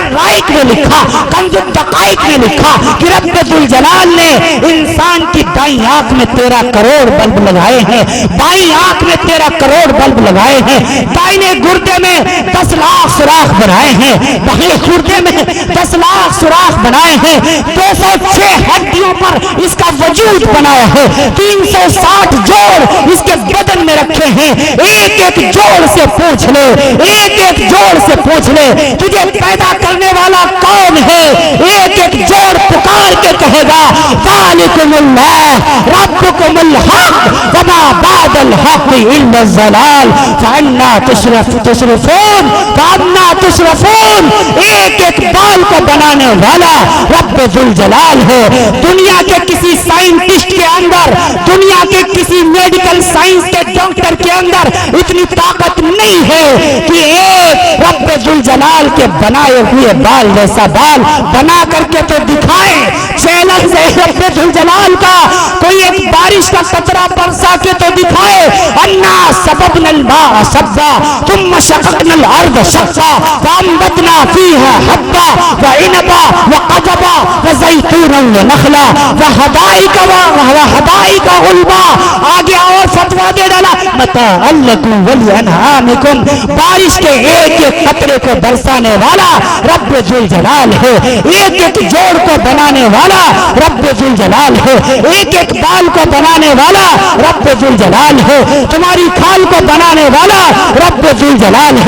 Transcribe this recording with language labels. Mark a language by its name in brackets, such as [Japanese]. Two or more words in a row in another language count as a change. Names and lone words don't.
[Hindi] राइक ने लिखा, कंजुल दक़ाइक़ ने लिखा कि रब्बे जुल जलाल ने इंसान की दाईं आंख में 13 करोड़ बल्ब लगाए हैं, बाईं आंख में 13 करोड़ बल्ब लगाए हैं, दाहिने गुर्दे में 10 लाख सुराख बनाए हैं, बाएं गुर्दे में 10 लाख सुराख बनाए हैं, 206 हड्डियों पर इसका वजूद बनाया है, 360 जोड़ इसके बदन में रखे हैं। एक एक जोड़ से पूछ ले, एक एक जोड़ से पूछ ले तुझे पैदा करने वाला कौन है, एक एक जोड़ पुकार के कहेगा [Arabic] ذلكم الله ربكم الحق وما بعد الحق إلا الضلال فأنى تصرفون فأنى تصرفون [Hindi] फअन्ना तुशरफून। एक एक बाल को बनाने वाला रब्बे जुल जलाल है। दुनिया के किसी साइंटिस्ट के अंदर, दुनिया के किसी [English] medical science [Hindi] के डॉक्टर के अंदर इतनी ताकत नहीं है कि एक रब्बे जुल जलाल के बनाए हुए बाल जैसा बाल बना करके तो दिखाए। चैलेंज है रब्बे जुल जलाल का, कोई एक बारिश का कतरा बरसा के तो दिखाए। [Arabic] أنا صببنا الماء صبا ثم شققنا الأرض شقا فأنبتنا فيها حبا وعنبا وقضبا وزيتونا ونخلا وحدائق غلبا. [Hindi] आगे और फतवा दे डाला [Arabic] متاعا لكم ولأنعامكم. [Hindi] बारिश के एक एक कतरे को बरसाने वाला रब्बे जुल जलाल है, एक एक जोड़ को बनाने वाला रब्बे जुल जलाल है, एक एक बाल को बनाने वाला रब्बे जुल जलाल है, तुम्हारी खाल को बनाने वाला रब्बे जुल जलाल है।